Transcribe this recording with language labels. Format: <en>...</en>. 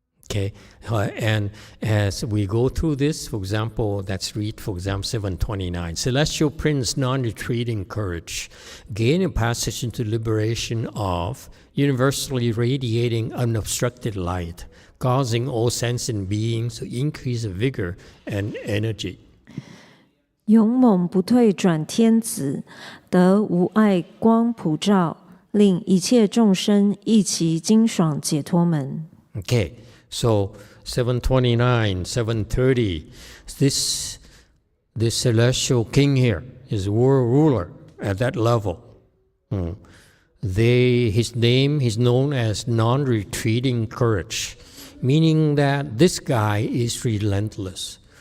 <en>Okay, and as we go through this, for example, let's read, for example, 729. Celestial Prince, non-retreating courage, gain a passage into liberation of universally radiating unobstructed light, causing all sentient beings to increase vigor and energy.</en> <zh>勇猛不退转天子，得无碍光普照，令一切众生一齐精爽解脱门。</zh> <en>Okay. So 729, 730, this celestial king here is world ruler at that level. His name is known as non-retreating courage, meaning that this guy is relentless.</en>